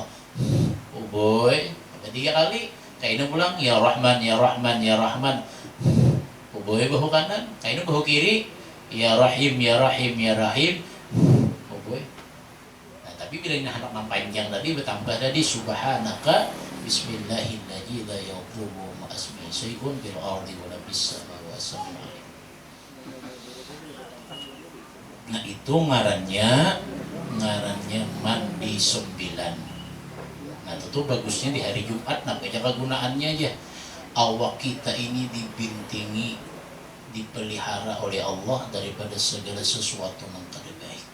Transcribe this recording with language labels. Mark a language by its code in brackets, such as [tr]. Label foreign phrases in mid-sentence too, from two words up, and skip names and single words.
[bjn] Oh boy, 3 kali. Kainnya pulang, [ar] يا رحمن، يا رحمن، يا رحمن. [bjn] Oh boy, bahu kanan. Kainnya bahu kiri, [ar] يا رحيم، يا رحيم، يا رحيم. [bjn] Oh boy. Nah, tapi bila ini anak panjang tadi bertambah tadi [ar] سبحانك بسم الله الرحمن الرحيم لا يضر مع اسمه شيء في الأرض ولا في السماء والسميع العليم. [bjn] Nah itu ngarannya mandi 9. Nah itu bagusnya di hari Jumat, namanya kegunaannya aja. [id] Awak kita ini dibintingi, dipelihara oleh Allah daripada segala sesuatu yang tidak baik.